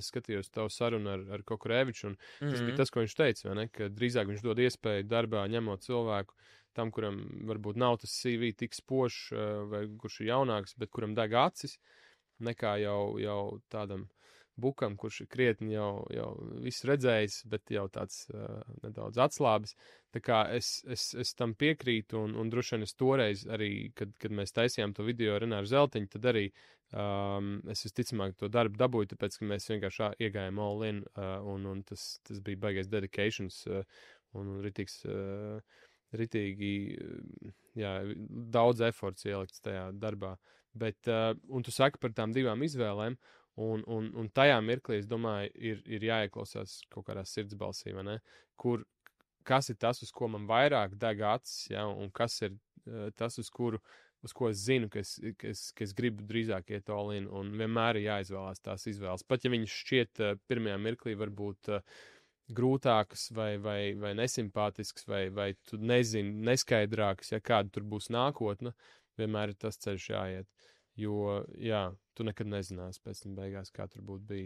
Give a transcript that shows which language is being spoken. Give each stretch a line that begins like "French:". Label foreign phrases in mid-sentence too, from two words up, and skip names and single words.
Latvian: Es skatījos tavu sarunu ar Kokoreviču, un tas bija tas, ko viņš teica, vai ne, ka drīzāk viņš dod iespēju darbā ņemot cilvēku tam, kuram varbūt nav tas CV tik spožs, vai kurš ir jaunāks, bet kuram deg acis, nekā jau tādam bukam, kurš ir krietni jau viss redzējis, bet jau tāds nedaudz atslābis. Tā kā es tam piekrītu, un droši vien es toreiz arī, kad mēs taisījām to video ar Renāru Zeltiņu, tad arī es visticamāk to darbu dabūju, tāpēc, ka mēs vienkārši iegājām
English: all in,
Latvian: un tas bija baigais dedications, un ritīgi, jā, daudz eforts ielikts tajā darbā. Bet, un tu saki par tām divām izvēlēm, un tajā mirklī, es domāju, ir jāieklausās kaut kādā sirdsbalsī, vai ne? Kas ir tas, uz ko man vairāk deg acis, ja? Un kas ir tas, uz ko es zinu, ka es gribu drīzāk iet
English: all in,
Latvian: un vienmēr ir jāizvēlās tās izvēles. Pat ja viņas šķiet pirmajā mirklī varbūt grūtākas vai nesimpātisks, vai tu nezini, neskaidrākas, ja kāda tur būs nākotne, vienmēr ir tas ceļš jāiet. Jo, jā, tu nekad nezināsi pēc tam beigās, kā tur būtu bijis.